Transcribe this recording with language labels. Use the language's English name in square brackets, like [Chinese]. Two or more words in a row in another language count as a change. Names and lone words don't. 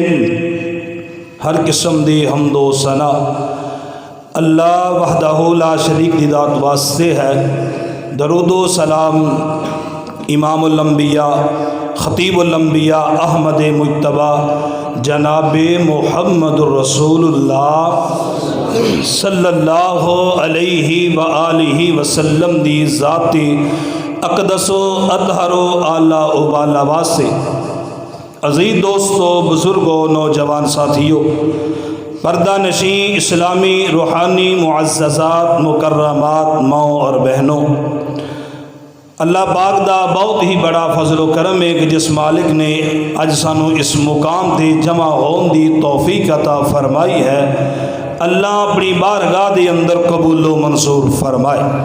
[Punjabi] ਹਰ ਕਿਸਮ ਦੀ ਹਮਦੋ ਸਨਾ [Arabic] الله وحده لا شريك [Punjabi] ਦੀ ਜ਼ਾਤ ਵਾਸਤੇ ਹੈ। ਦਰੂਦੋ ਸਲਾਮ [Arabic] إمام الأنبياء خطيب الأنبياء [Punjabi] ਅਹਿਮਦ ਮੁਜਤਬਾ ਜਨਾਬ [Arabic] محمد رسول الله صلى الله عليه وآله وسلم [Punjabi] ਦੀ ਜ਼ਾਤੀ ਅਕ਼ਦਸੋ ਅਤਹਰੋ ਆਲਾ ਉਬਾਲਾ ਵਾਸਤੇ। ਅਜ਼ੀਜ਼ ਦੋਸਤੋਂ, ਬੁਜ਼ੁਰਗੋਂ, ਨੌਜਵਾਨ ਸਾਥੀਓਂ, ਪਰਦਾ ਨਸ਼ੀ ਇਸਲਾਮੀ ਰੂਹਾਨੀ ਮੁਅੱਜ਼ਜ਼ਾਤ ਮੁਕੱਰਮਾਤ ਮਾਓ ਔਰ ਬਹਿਨੋਂ, ਅੱਲਾਹ ਪਾਕ ਦਾ ਬਹੁਤ ਹੀ ਬੜਾ ਫ਼ਜ਼ਲ ਵ ਕਰਮ ਹੈ ਕਿ ਜਿਸ ਮਾਲਿਕ ਨੇ ਅੱਜ ਸਾਨੂੰ ਇਸ ਮੁਕਾਮ ਤੇ ਜਮਾ ਹੋਣੇ ਦੀ ਤੌਫ਼ੀਕ ਅਤਾ ਫ਼ਰਮਾਈ ਹੈ, ਅੱਲਾਹ ਅਪਣੀ ਬਾਰਗਾਹ ਕੇ ਅੰਦਰ ਕਬੂਲੋ ਮਨਜ਼ੂਰ ਫ਼ਰਮਾਏ।